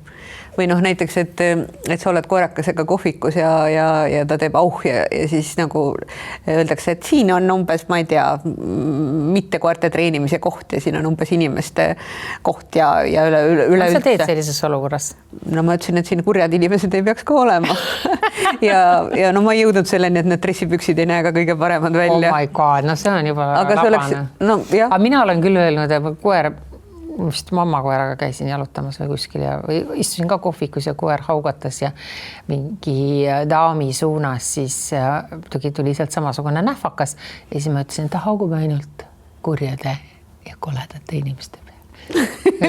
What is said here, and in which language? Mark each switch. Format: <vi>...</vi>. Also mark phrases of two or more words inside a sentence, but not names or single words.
<et>Või näiteks, et sa oled koerakesega kohvikus ja ta teeb auh ja siis nagu öeldakse, et siin on umbes, ma ei tea, mitte koerte treenimise koht ja siin on umbes inimeste koht ja üleüldse. Mis sa teed sellises olukorras? Ma ütlesin, et siin kurjad inimesed ei peaks ka olema. ja ma ei jõudnud selleni, et need dressipüksid ei näe ka kõige paremad välja.</et> <en>Oh my god,</en> <et>see on juba labane. Aga mina olen küll öelnud, et koer, vist mamma koeraga käisin jalutamas või kuskil ja istusin ka kohvikus ja koer haugatas ja mingi daami suunas, siis tuli sealt samasugune nähvakas ja siis ma ütlesin, et ta haugub ainult kurjade ja koledate inimeste peal.</et>